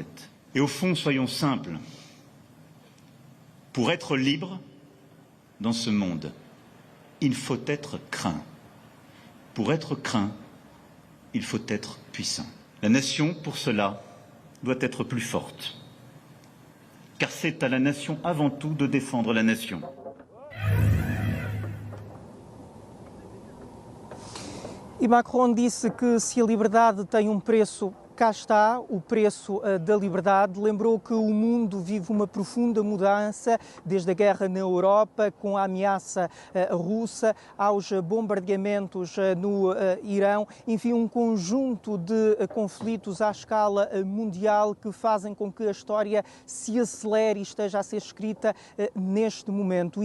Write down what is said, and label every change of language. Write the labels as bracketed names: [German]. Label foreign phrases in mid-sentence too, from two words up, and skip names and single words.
[French] Et au fond, soyons simples. Pour être libre dans ce monde, il faut être craint. Pour être craint, il faut être puissant. La nation, pour cela, doit être plus forte. Car c'est à la nation avant tout de défendre la nation. [Portuguese] E Macron disse que se a liberdade tem um preço, cá está o preço da liberdade. Lembrou que o mundo vive uma profunda mudança desde a guerra na Europa, com a ameaça russa, aos bombardeamentos no Irão, enfim, um conjunto de conflitos à escala mundial que fazem com que a história se acelere e esteja a ser escrita neste momento.